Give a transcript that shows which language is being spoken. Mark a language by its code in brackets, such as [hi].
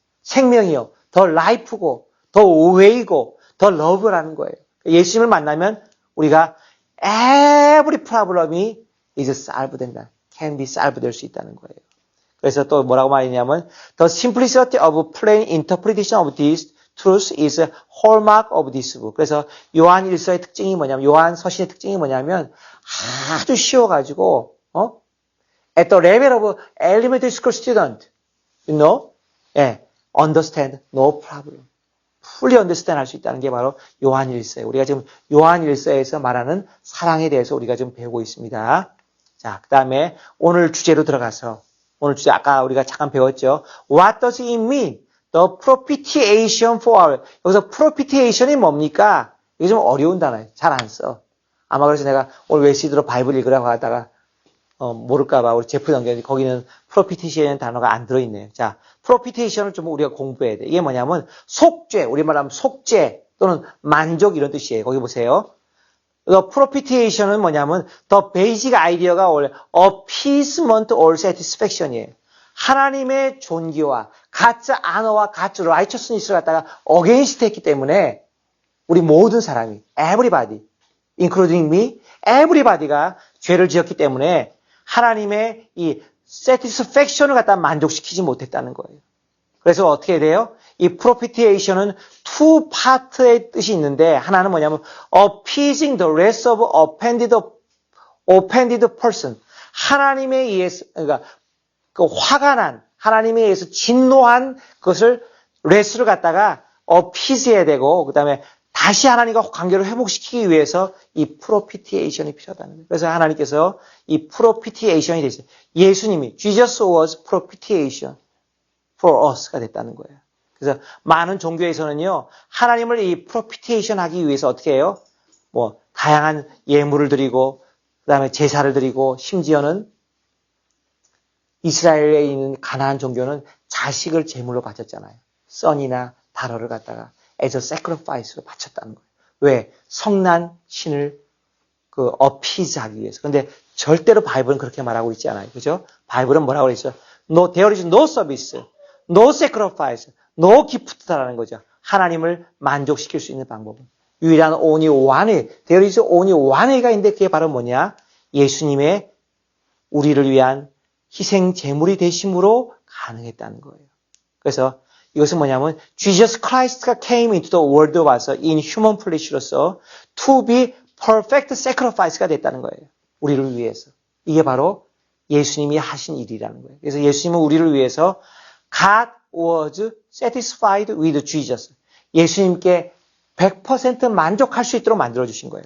[ko] 생명이요, [en] the life [ko] 고, [en] the way [ko] 이고, [en] the love [ko] 라는 거예요. 예수님을 만나면 우리가 [en] every problem [ko] 이 [en] is solved [ko] 된다. [en] can be solved [ko] 될 수 있다는 거예요. 그래서 또 뭐라고 말했냐면 [en] The simplicity of plain interpretation of this truth is a hallmark of this book. [ko] 그래서 요한 일서의 특징이 뭐냐면 요한 서신의 특징이 뭐냐면 아주 쉬워가지고 [en] at the level of elementary school student, you know, understand, no problem. fully understand [ko] 할 수 있다는 게 바로 요한 일서예요. 우리가 지금 요한 일서에서 말하는 사랑에 대해서 우리가 지금 배우고 있습니다. 자, 그 다음에 오늘 주제로 들어가서 오늘 주제 아까 우리가 잠깐 배웠죠. [en] What does it mean? The propitiation for our. [ko] 여기서 propitiation이 뭡니까? 이게 좀 어려운 단어예요. 잘 안 써. 아마 그래서 내가 오늘 웨시드로 바이블 읽으라고 하다가 모를까봐 우리 제프 넘겼는데 거기는 propitiation 단어가 안 들어있네요. 자, propitiation을 좀 우리가 공부해야 돼. 이게 뭐냐면 속죄, 우리말 하면 속죄 또는 만족 이런 뜻이에요. 거기 보세요. The propitiation은 뭐냐면 [en] the basic idea [ko] 가 원래 [en] appeasement or satisfaction [ko] 이에요. 하나님의 존귀와 [en] God's honor [ko] 와 [en] God's righteousness [ko] 를 갖다가 against 했기 때문에 우리 모든 사람이 [en] everybody, including me, everybody [ko] 가 죄를 지었기 때문에 하나님의 이 satisfaction을 갖다 만족시키지 못했다는 거예요. 그래서 어떻게 해야 돼요? 이 propitiation은 two part의 뜻이 있는데 하나는 뭐냐면 [en] appeasing the wrath of offended person. [ko] 하나님에 의해서 그러니까 그 화가 난 하나님에 의해서 진노한 것을 wrath를 갖다가 appease해야 되고 그다음에 다시 하나님과 관계를 회복시키기 위해서 이 propitiation이 필요하다는 거예요. 그래서 하나님께서 이 propitiation이 됐어요. [en] 예수님이 Jesus was propitiation for us가 됐다는 거예요. [ko] 그래서 많은 종교에서는요, 하나님을 이 propitiation 하기 위해서 어떻게 해요? 뭐, 다양한 예물을 드리고, 그 다음에 제사를 드리고, 심지어는 이스라엘에 있는 가나안 종교는 자식을 제물로 바쳤잖아요. 썬이나 다러를 갖다가. [en] as a sacrifice [ko] 로 바쳤다는 거예요. 왜? 성난 신을 어피즈하기 위해서. 근데 절대로 바이블은 그렇게 말하고 있지 않아요. 그죠? 바이블은 뭐라고 그랬어요? [en] No, there is no service, no sacrifice, no gift다라는 거죠. [ko] 하나님을 만족시킬 수 있는 방법은. 유일한 [en] only one way, there is only one way [ko] 가 있는데 그게 바로 뭐냐? 예수님의 우리를 위한 희생 제물이 되심으로 가능했다는 거예요. 그래서 이것은 뭐냐면 [en] Jesus Christ가 came into the world 와서 in human flesh로서 to be perfect sacrifice가 됐다는 거예요. [ko] 우리를 위해서. 이게 바로 예수님이 하신 일이라는 거예요. 그래서 예수님은 우리를 위해서 [en] God was satisfied with Jesus. [ko] 예수님께 100% 만족할 수 있도록 만들어주신 거예요.